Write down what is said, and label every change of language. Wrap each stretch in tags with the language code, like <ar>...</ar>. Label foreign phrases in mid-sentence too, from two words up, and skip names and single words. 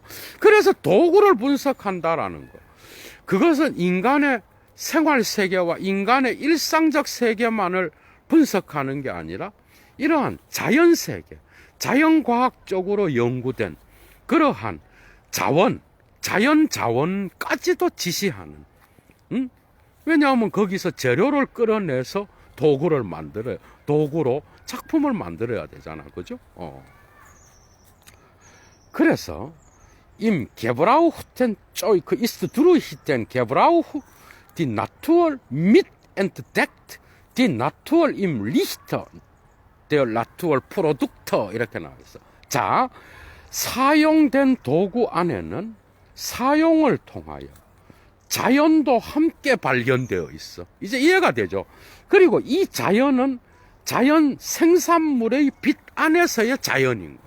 <ko>그래서 도구를 분석한다라는 거. 그것은 인간의 생활 세계와 인간의 일상적 세계만을 분석하는 게 아니라 이러한 자연 세계, 자연과학적으로 연구된 그러한 자연 자원까지도 지시하는. 왜냐하면 거기서 재료를 끌어내서 도구를 만들어요. 도구로 작품을 만들어야 되잖아. 그죠? 그래서</ko> <de>im Gebrauchten Zeug ist durch den Gebrauch die Natur mit entdeckt, die Natur im Lichte der Naturprodukte</de> <ko>이렇게 나와 있어. 자, 사용된 도구 안에는 사용을 통하여 자연도 함께 발견되어 있어. 이제 이해가 되죠? 그리고 이 자연은 자연 생산물의 빛 안에서의 자연인 거야.</ko>